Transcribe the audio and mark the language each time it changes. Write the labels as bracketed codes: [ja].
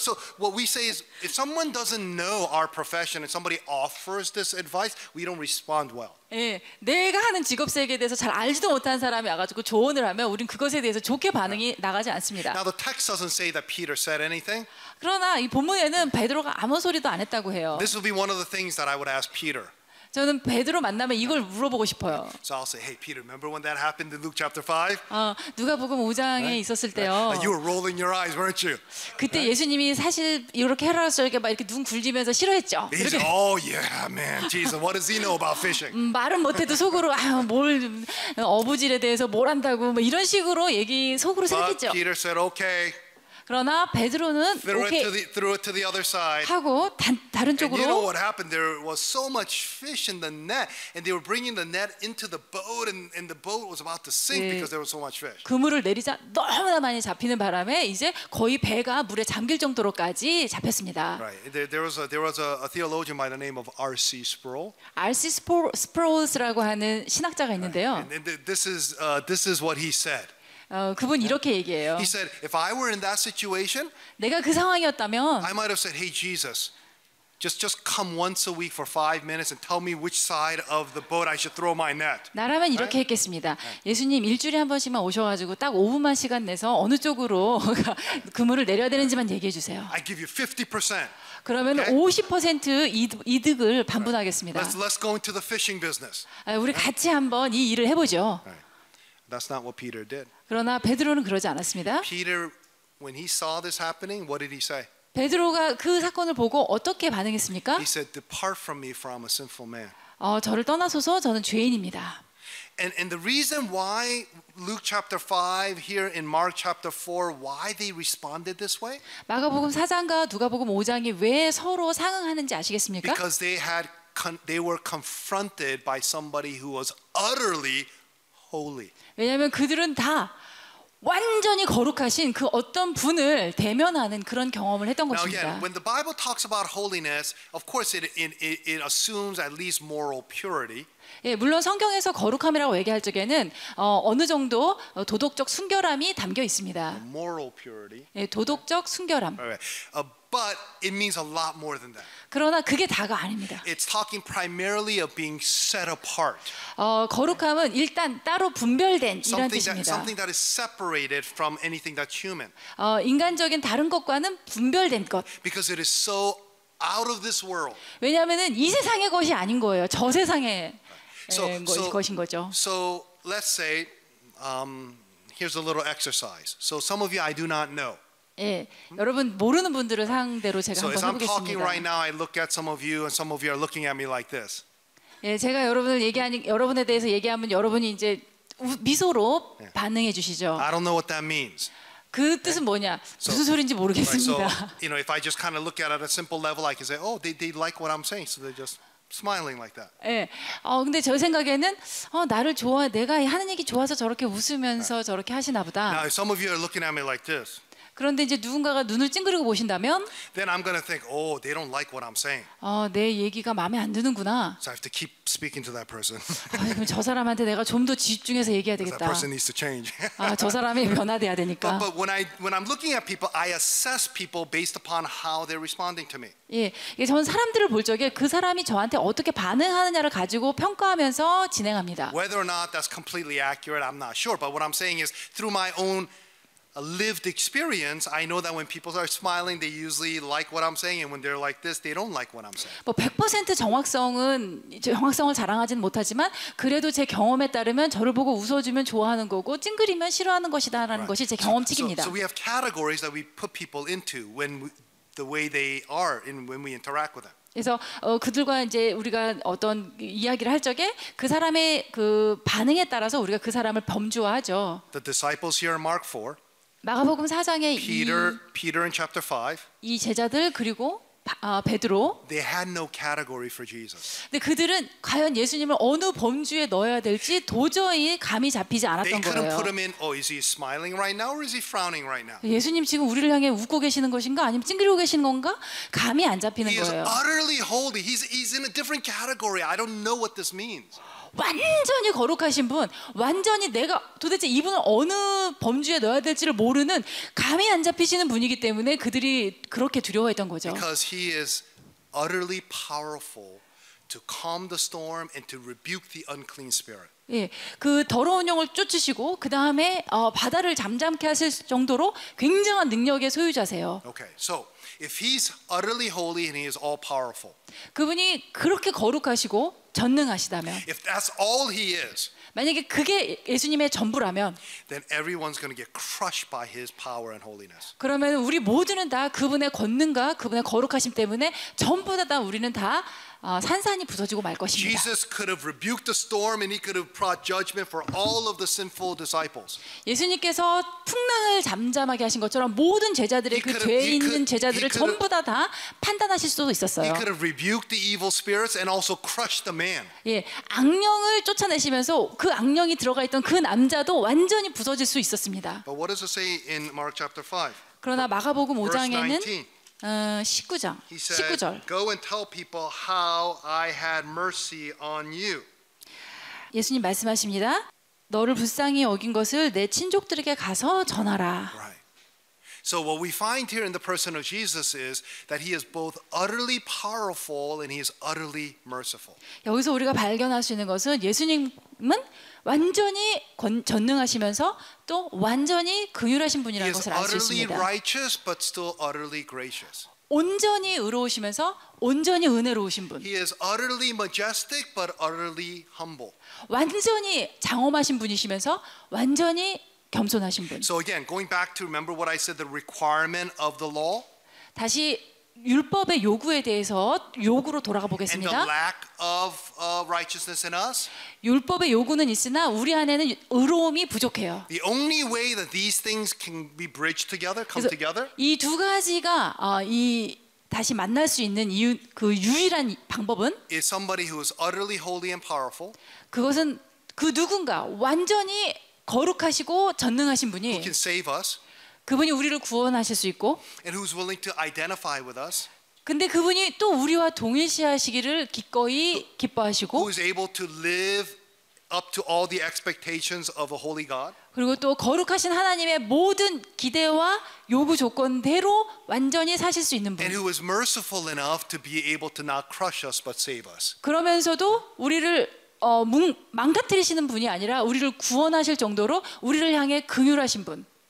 [en] So what we say is, if someone doesn't know our profession and somebody offers this advice, we don't respond well. [ko] 예, 내가 하는 직업 세계에 대해서 잘 알지도 못한 사람이 와가지고 조언을 하면 우린 그것에 대해서 좋게 반응이 나가지 않습니다. [en] Now the text doesn't say that Peter said anything. [ko] 그러나 이 본문에는 베드로가 아무 소리도 안 했다고 해요. [en] This would be one of the things that I would ask Peter. [ko] 저는 베드로 만나면 이걸 물어보고 싶어요. [en] So I'll say, hey Peter, remember when that happened in Luke chapter 5? [ko] 누가복음 5장에 있었을 때요. [en] You were rolling your eyes, weren't you? [ko] 그때 예수님이 사실 이렇게 해라서 이렇게 막 이렇게 눈 굴리면서 싫어했죠. [en] He's, [ko] 이렇게 [en] yeah, man, Jesus, what does he know about fishing? [ko] 말은 못해도 속으로 뭘 어부질에 대해서 뭘 안다고 뭐 이런 식으로 얘기 속으로 [en] But [ko] 생각했죠. [en] Peter said, okay, [ko] 그러나 베드로는 [en] threw [ko] 오케이 [en] it to the other side. [ko] 하고 다른 [en] And you know [ko] 쪽으로 [en] what happened? There was so much fish in the net, and they were bringing the net into the boat, and the boat was about to sink [ko] 네. [en] because there was so much fish. [ko] 그물을 내리자 너무나 많이 잡히는 바람에 이제 거의 배가 물에 잠길 정도로까지 잡혔습니다. [en] Right. There was a theologian by the name of R.C. Sproul. R.C. [ko] 스프로우스라고 하는 신학자가 있는데요. [en] And this is what he said. [ko] 그분 이렇게 얘기해요. [en] He said, if I were in that situation, [ko] 내가 그 상황이었다면 [en] I might have said, hey, Jesus, just come once a week for 5 minutes and tell me which side of the boat I should throw my net. [ko] 나라면 이렇게 했겠습니다. 예수님 일주일에 한 번씩만 오셔가지고 딱 5분만 시간 내서 어느 쪽으로 그물을 내려야 되는지만 얘기해 주세요. [en] I give you 50%. [ko] 그러면 [en] Okay. [ko] 50% 이득을 반분하겠습니다. [en] Let's go into the fishing business. [ko] 우리 같이 한번 이 일을 해보죠. [en] That's not what Peter did. [ko] 그러나 베드로는 그러지 않았습니다. [en] Peter, when he saw this happening, what did he say? [ko] 베드로가 그 사건을 보고 어떻게 반응했습니까? [en] He said, "Depart from me, for I'm a sinful man." [ko] 저를 떠나소서 저는 죄인입니다. [en] And the reason why Luke chapter 5 here in Mark chapter 4, why they responded this way? [ko] 마가복음 4장과 누가복음 5장이 왜 서로 상응하는지 아시겠습니까? [en] Because they were confronted by somebody who was utterly holy. [ko] 왜냐하면 그들은 다 완전히 거룩하신 그 어떤 분을 대면하는 그런 경험을 했던 [en] Now [ko] 것입니다. [en] again, when the Bible talks about holiness, of course it assumes at least moral purity. [ko] 예, 물론 성경에서 거룩함이라고 얘기할 적에는 어느 정도 도덕적 순결함이 담겨 있습니다. [en] Moral purity. [ko] 예, 도덕적 순결함. [en] Right. But it means a lot more than that. [ko] 그러나 그게 다가 아닙니다. [en] It's talking primarily of being set apart. [ko] 거룩함은 일단 따로 분별된 이런 뜻입니다. [en] Something that is separated from anything that's human. [ko] 인간적인 다른 것과는 분별된 것. [en] Because it is so out of this world. [ko] 왜냐하면은 이 세상의 것이 아닌 거예요. 저 세상의 것인 거죠. [en] So let's say here's a little exercise. So some of you I do not know. [ko] 예, 여러분 모르는 분들을 상대로 제가 [en] So as [ko] 한번 [en] I'm talking right [ko] 해보겠습니다. [en] now, I look at some of you, and some of you are looking at me like this. [ko] 예, 제가 여러분에 대해서 얘기하면 여러분이 이제 미소로 반응해 주시죠. [en] I don't know what that means. [ko] 그 뜻은 뭐냐? 무슨 소리인지 [en] So [ko] 모르겠습니다. [en] if I just kind of look at it at a simple level, I can say, oh, they like what I'm saying, so they're just smiling like that. [ko] 예, 근데 제 생각에는 나를 내가 하는 얘기 좋아서 저렇게 웃으면서 저렇게 하시나 보다. [en] Now, if some of you are looking at me like this, [ko] 그런데 이제 누군가가 눈을 찡그리고 보신다면, [en] then I'm going to think, oh, they don't like what I'm saying. [ko] 내 얘기가 마음에 안 드는구나. [en] So I have to keep speaking to that person. [ko] 그럼 저 사람한테 내가 좀 더 집중해서 얘기해야 [en] That [ko] 되겠다. [en] person needs to change. [ko] 저 사람이 변화돼야 되니까. [en] But when I'm looking at people, I assess people based upon how they're responding to me. [ko] 예, 저는 사람들을 볼 적에 그 사람이 저한테 어떻게 반응하느냐를 가지고 평가하면서 진행합니다. [en] Whether or not that's completely accurate, I'm not sure. But what I'm saying is, through my own lived experience, I know that when people are smiling, they usually like what I'm saying, and when they're like this, they don't like what I'm saying. [ko] 뭐 100% 정확성을 자랑하지는 못하지만 그래도 제 경험에 따르면 저를 보고 웃어주면 좋아하는 거고 찡그리면 싫어하는 것이다라는 것이 제 경험칙입니다. [en] So we have categories that we put people into the way they are when we interact with them. [ko] 그래서 그들과 이제 우리가 어떤 이야기를 할 적에 그 사람의 그 반응에 따라서 우리가 그 사람을 범주화하죠. [en] The disciples here in Mark 4. [ko] 마가복음 4장에 [en] Peter in chapter 5. [ko] 이 제자들 그리고 베드로. [en] They had no category for Jesus. [ko] 근데 그들은 과연 예수님을 어느 범주에 넣어야 될지 도저히 감이 잡히지 [en] They [ko] 않았던 [en] couldn't [ko] 거예요. [en] put him in. Oh, is he smiling right now, or is he frowning right now? [ko] 예수님 지금 우리를 향해 웃고 계시는 것인가 아니면 찡그리고 계시는 건가? 감이 안 잡히는 [en] He is [ko] 거예요. [en] utterly holy. He's in a different category. I don't know what this means. [ko] 완전히 거룩하신 분, 완전히 내가 도대체 이분을 어느 범주에 넣어야 될지를 모르는 감이 안 잡히시는 분이기 때문에 그들이 그렇게 두려워했던 거죠. [en] Because he is utterly powerful to calm the storm and to rebuke the unclean spirit. [ko] 예, 그 더러운 영을 쫓으시고 그 다음에 바다를 잠잠케 하실 정도로 굉장한 능력의 소유자세요. [en] Okay, so if he's utterly holy and he is all powerful, [ko] 그분이 그렇게 거룩하시고 전능하시다면, [en] if that's all he is, [ko] 만약에 그게 예수님의 전부라면, [en] then everyone's going to get crushed by his power and holiness. [ko] 그러면 우리 모두는 다 그분의 권능과 그분의 거룩하심 때문에 전부 다 우리는 다 산산이 부서지고 말 것입니다. [en] Jesus could have rebuked the storm and he could have brought judgment for all of the sinful disciples. [ko] 예수님께서 풍랑을 잠잠하게 하신 것처럼 모든 제자들의 그 죄 있는 제자들을 전부 다 판단하실 수도 [en] He [ko] 있었어요. [en] could have rebuked the evil spirits and also crushed the man. [ko] 예, 악령을 쫓아내시면서 그 악령이 들어가 있던 그 남자도 완전히 부서질 수 있었습니다. [en] But what does it say in Mark chapter 5? [ko] 그러나 마가복음 [en] Verse [ko] 5장에는 [en] 19. [ko] 19절, [en] He said, [ko] 19절. [en] "Go and tell people how I had mercy on you." [ko] 예수님 말씀하십니다. 너를 불쌍히 여긴 것을 내 친족들에게 가서 전하라. [en] Right. So what we find here in the person of Jesus is that he is both utterly powerful and he is utterly merciful. [ko] 여기서 우리가 발견할 수 있는 것은 예수님은 완전히 전능하시면서 또 완전히 긍휼하신 [en] He [ko] 분이라는 [en] is [ko] 것을 알 수 [en] utterly [ko] 있습니다. [en] righteous but still utterly gracious. [ko] 온전히 의로우시면서 온전히 은혜로우신 분. [en] He is utterly majestic but utterly humble. [ko] 완전히 장엄하신 분이시면서 완전히 겸손하신 분. [en] So again, going back to remember what I said, the requirement of the law [ko] 다시 율법의 요구에 대해서 요구로 돌아가 [en] and the [ko] 보겠습니다. [en] lack of righteousness in us. [ko] 율법의 요구는 있으나 우리 안에는 의로움이 부족해요. [en] The only way that these things can be bridged together, come together, [ko] 이 두 가지가 다시 만날 수 있는 그 유일한 방법은 [en] is somebody who is utterly holy and powerful, [ko] 그것은 그 누군가 완전히 거룩하시고 전능하신 [en] who [ko] 분이 [en] can save us, [ko] 그분이 우리를 구원하실 수 있고 [en] and who's willing to identify with us, [ko] 근데 그분이 또 우리와 동일시하시기를 기꺼이 기뻐하시고 [en] who is able to live up to all the expectations of a holy God. [ko] 그리고 또 거룩하신 하나님의 모든 기대와 요구 조건대로 완전히 사실 수 있는 분. [en] And who is merciful enough to be able to not crush us but save us. [ko] 그러면서도 우리를 망가뜨리시는 분이 아니라 우리를 구원하실 정도로 우리를 향해 긍휼하신 분.